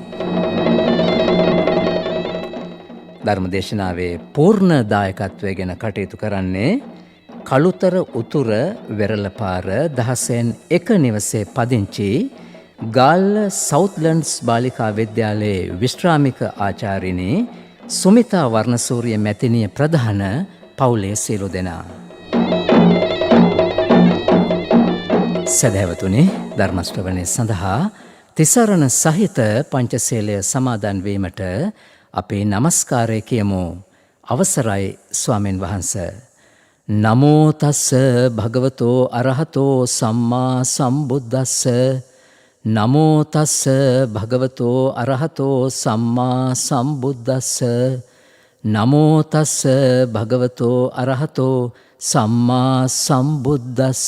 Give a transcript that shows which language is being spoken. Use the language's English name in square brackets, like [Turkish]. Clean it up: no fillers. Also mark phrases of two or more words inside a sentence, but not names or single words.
[Sinhala] ධර්මදේශනාවේ පූර්ණ දායකත්වය ගැන කටයුතු කරන්නේ කළුතර උතුර වෙරළපාර 16 නිවසේ පදිංචි ගාල්ල සවුත්ලන්ඩ්ස් බාලිකා විද්‍යාලයේ විශ්‍රාමික ආචාර්යිනී සුමිතා වර්ණසූරිය මැතිණිය ප්‍රධාන පවුලේ සියලු දෙනා. සදහැවතුනි, ධර්ම ශ්‍රවණය සඳහා තිසරණ සහිත පංචශීලය සමාදන් වීමට අපේ නමස්කාරය කියමු. අවසරයි ස්වාමීන් වහන්ස. [Pali] නමෝ තස්ස භගවතෝ අරහතෝ සම්මා සම්බුද්දස්ස. නමෝ තස්ස භගවතෝ අරහතෝ සම්මා සම්බුද්දස්ස. නමෝ තස්ස භගවතෝ අරහතෝ සම්මා සම්බුද්දස්ස.